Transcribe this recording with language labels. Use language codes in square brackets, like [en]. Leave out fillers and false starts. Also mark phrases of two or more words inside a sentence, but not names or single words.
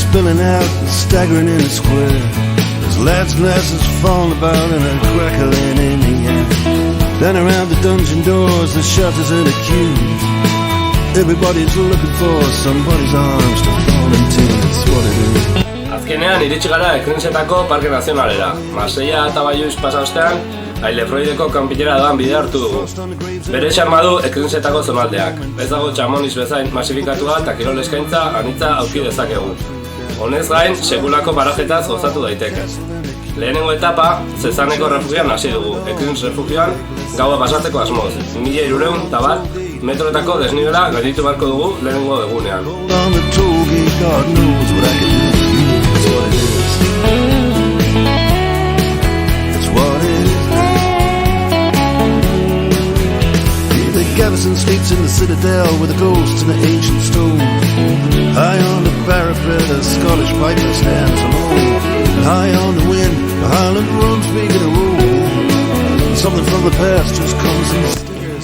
[en] running out and staggering in the square. There's lads and lasses falling about and a crackling in the air. Then around the dungeon doors, the shutters and the queues. Everybody's looking for somebody's arms to fall into. That's what it is. [eu] Azkenean iritsi gara Ekrinsetako Parke Nazionalera. Marseilla eta Baiuiz pasa ostean, Ailefroideko kanpilera doan bidea hartu dugu. Bere xarma du Ekrinsetako zonaldeak. Ez dago Txamoniz bezain masifikatua eta kirol eskaintza anitza aurki dezakegu. Honez gain, sekulako parajetaz gozatu daiteke. Lehenengo etapa, Zezaneko refugian hasi dugu. Ekrins refugioan gaua pasatzeko asmoz. 1300 metroetako desnibela gainditu beharko dugu lehenengo egunean. [en] Gavison sleeps in the citadel with a ghost and an ancient stone. High on the parapet, a Scottish piper stands alone. And high on the wind, the Highland runs making a roll. Something from the past just comes and stares.